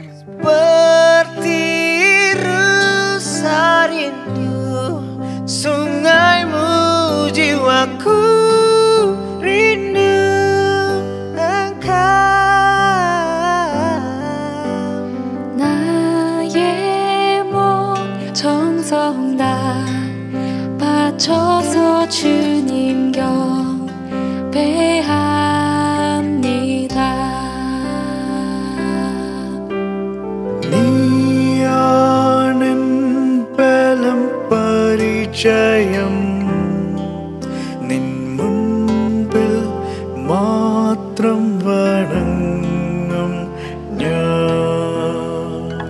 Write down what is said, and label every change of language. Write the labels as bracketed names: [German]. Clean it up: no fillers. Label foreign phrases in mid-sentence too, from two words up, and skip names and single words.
[Indonesian] seperti rasa rindu sungaimu jiwaku rindu engkau. [Korean] 나의 몸 정성 다 바쳐서 주님 경배합니다. [Malayalam] നീയാണെൻ ബലം പരിചയം നിൻ മുൻപിൽ മാത്രം വണങ്ങും ഞാൻ.